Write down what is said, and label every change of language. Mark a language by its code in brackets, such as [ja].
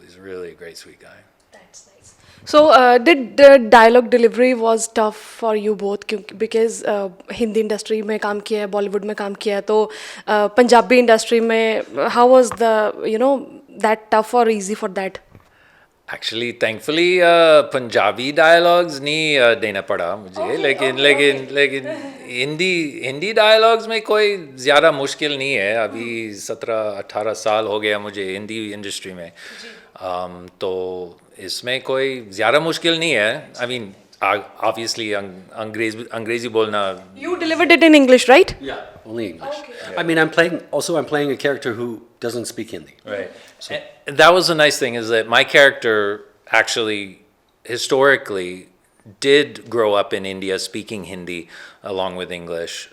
[en] He's really a great, sweet guy. That's nice. So did the dialogue delivery was tough for you both, because Hindi industry [hi] में काम किया है, Bollywood में काम किया है, तो Punjabi industry में [en] how was the that tough or easy for that? Actually, thankfully, [hi] Punjabi dialogues नहीं देना पड़ा मुझे, लेकिन हिंदी dialogues में कोई ज़्यादा मुश्किल नहीं है. अभी 17-18 साल हो गया मुझे हिंदी इंडस्ट्री में, तो इसमें कोई ज़्यादा मुश्किल नहीं है. [en] I mean, obviously [hi] अंग्रेजी बोलना. [en] You delivered it in English, right? Yeah, only English. Okay. I mean, I'm playing a character who doesn't speak Hindi. Right. So, and that was the nice thing, is that my character actually historically did grow up in India speaking Hindi along with English.